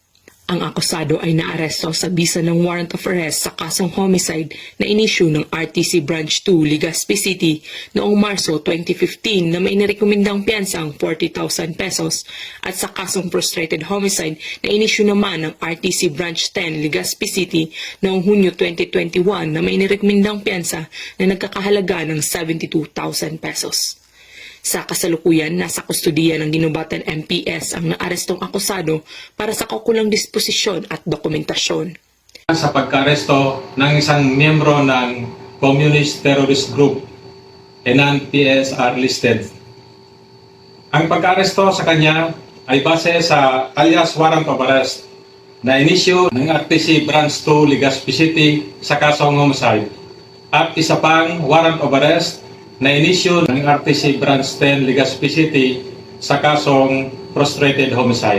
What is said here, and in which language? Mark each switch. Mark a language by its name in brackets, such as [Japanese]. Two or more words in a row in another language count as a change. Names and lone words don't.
[Filipino] Ang akusado ay naaresto sa bisa ng [English] warrant of arrest [Filipino] sa kasong homicide na inisyu ng RTC Branch 2, Legazpi City noong Marso 2015 na may nirekomendang piyansang 40,000 pesos at sa kasong [English] frustrated homicide [Filipino] na inisyu naman ng RTC Branch 10, Legazpi City noong Hunyo 2021 na may nirekomendang piyansa na nagkakahalaga ng 72,000 pesos. Sa kasalukuyan, nasa kustudiya ng Ginubatan MPS ang naarestong akusado para sa kaukulang disposisyon at dokumentasyon. Sa pagkaresto ng isang miyembro ng Communist Terrorist Group, [English] non-PSR listed. [Filipino] Ang pagkaresto sa kanya ay base sa [English] alias warrant of arrest [Filipino] na inisyu ng RTC Branch 2, Legazpi City sa kasong homicide at isa pang [English] warrant of arrest [Filipino] na inisyu ng RTC Branch 10, Legazpi City sa kasong [English] frustrated homicide.